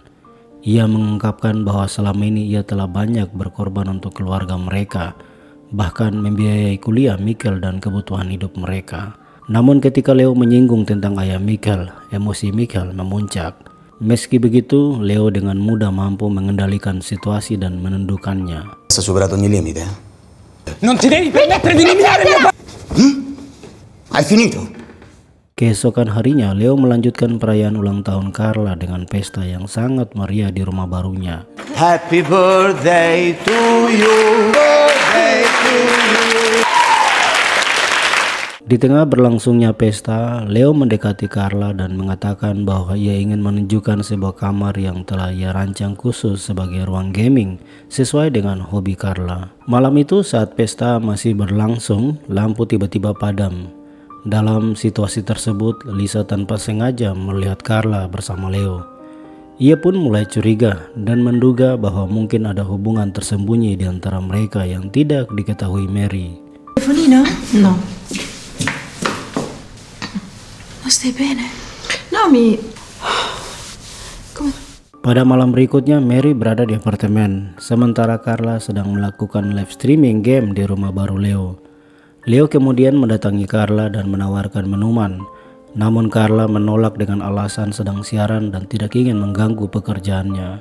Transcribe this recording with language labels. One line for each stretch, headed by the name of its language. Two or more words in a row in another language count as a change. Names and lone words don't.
Indonesian: Ia mengungkapkan bahwa selama ini ia telah banyak berkorban untuk keluarga mereka, bahkan membiayai kuliah Michael dan kebutuhan hidup mereka. Namun ketika Leo menyinggung tentang ayah Michael, emosi Michael memuncak. Meski begitu, Leo dengan mudah mampu mengendalikan situasi dan menundukkannya.
Italian: Ha superato ogni limite, eh? Non ti devi permettere di eliminare mio padre! Hai finito?
Indonesian: Keesokan harinya, Leo melanjutkan perayaan ulang tahun Carla dengan pesta yang sangat meriah di rumah barunya.
English: Happy birthday to you, birthday to you.
Indonesian: Di tengah berlangsungnya pesta, Leo mendekati Carla dan mengatakan bahwa ia ingin menunjukkan sebuah kamar yang telah ia rancang khusus sebagai ruang gaming sesuai dengan hobi Carla. Malam itu saat pesta masih berlangsung, lampu tiba-tiba padam. Dalam situasi tersebut, Lisa tanpa sengaja melihat Carla bersama Leo. Ia pun mulai curiga dan menduga bahwa mungkin ada hubungan tersembunyi di antara mereka yang tidak diketahui Mary.
Italian: Telefonino? No. Non stai bene? No, Come?
Indonesian: Pada malam berikutnya, Mary berada di apartemen, sementara Carla sedang melakukan
English: live streaming
Indonesian: game di rumah baru Leo. Leo kemudian mendatangi Carla dan menawarkan minuman, namun Carla menolak dengan alasan sedang siaran dan tidak ingin mengganggu pekerjaannya.